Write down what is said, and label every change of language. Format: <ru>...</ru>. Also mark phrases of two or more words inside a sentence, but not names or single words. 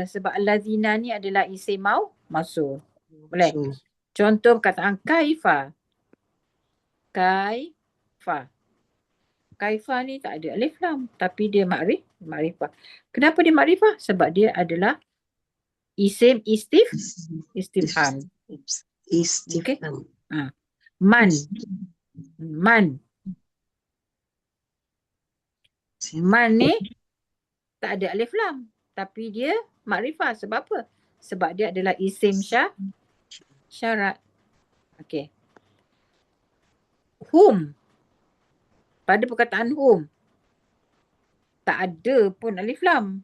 <ms>Sebab allazina ni adalah isim mausul. Boleh? Contoh perkataan kaifa. Kaifa ni tak ada alif lam. Tapi dia makrifah. Kenapa dia makrifah? Sebab dia adalah isim istifham. Istifham. Okay? Man. Man ni tak ada alif lam. Tapi dia makrifah. Sebab apa? Sebab dia adalah isim syarat. Okey. Hum. Pada perkataan hum, tak ada pun alif lam.</ms>